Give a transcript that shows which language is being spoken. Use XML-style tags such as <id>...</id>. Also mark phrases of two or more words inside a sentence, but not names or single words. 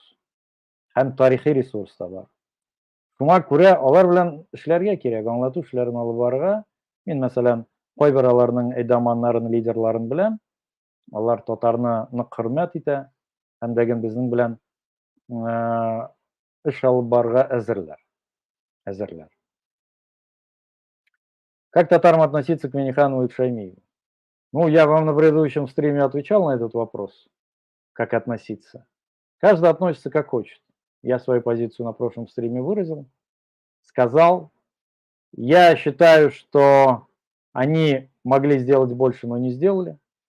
<tt>Һәм тарихи ресурс та бар. Шуңа күрә алар белән эшләргә кирәк, аңлату эшләрен алып барырга. Мин, мәсәлән, кайбер аларның әйдәманнарын, лидерларын беләм. Алар татарны нык хөрмәт итә һәм дәген безнең белән эш алып барырга әзерләр.</tt> <ru>Как татарам относиться к Минниханову и к Шаймиеву? Ну, я вам на предыдущем стриме отвечал на этот вопрос, как относиться. Каждый относится как хочет. Я свою позицию на прошлом стриме выразил, сказал. Я считаю, что они могли сделать больше, но не сделали.</ru>